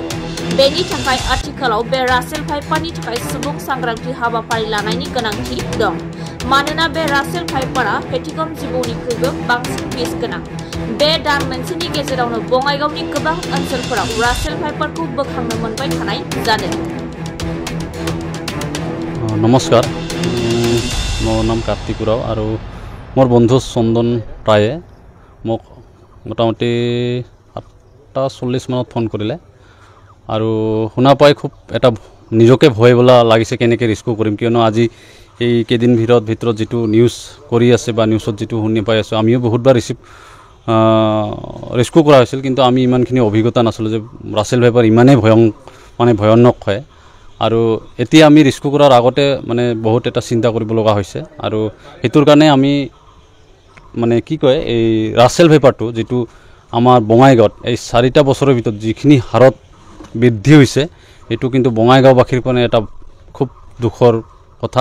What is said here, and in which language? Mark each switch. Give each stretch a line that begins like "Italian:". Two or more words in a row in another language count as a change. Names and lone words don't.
Bodo: बेनि थाखाय आथिखालाव बे रासेल भाइपारनि थाखाय सुबुं सांग्रांथि हाबाफारि लानायनि गोनांथि दं। मानोना बे रासेल भाइपारआ पेटिगम जिबौनिख्रुइबो बांसिन बिस गोनां। बे दान मोनसेनि गेजेरावनो बङाइगावनि गोबां ओनसोलफोराव रासेल भाइपारखौ बोखांनो मोनबाय थानाय जादों।
Assamese: নমস্কাৰ, মোৰ নাম কাৰ্তিক ৰাও और মোৰ বন্ধু চন্দন ৰায়ে মোক মোটামুটি 8:40 মানত ফোন কৰিলে और শুনা পাই খুব এটা নিজকে ভয় বোলা লাগিছে কেনেকৈ ৰিস্ক কৰিম কিয়নো আজি এই কেদিন ভিতৰত যেটো নিউজ কৰি আছে বা নিউজত যেটো শুনি পাই আছো আমিও বহুতবাৰ ৰিস্কো কৰা হৈছিল কিন্তু আমি ইমানখিনি অভিজ্ঞতা নাছিল যে ৰাছেল ভাইপাৰ ইমানে ভয়ানক হয় আৰু এতিয়া আমি ৰিস্কো কৰাৰ আগতে মানে বহুত এটা চিন্তা কৰিব লগা হৈছে আৰু হেতুৰ কাৰণে আমি মানে কি কয় এই ৰাছেল ভাইপাৰটো যেটো আমাৰ বঙাইগাঁৱত এই 4টা বছৰৰ ভিতৰত যিখিনি হাৰত বৃদ্ধি হৈছে এটো কিন্তু বঙাইগাঁওবাসীৰ কাৰণে এটা খুব দুখৰ কথা।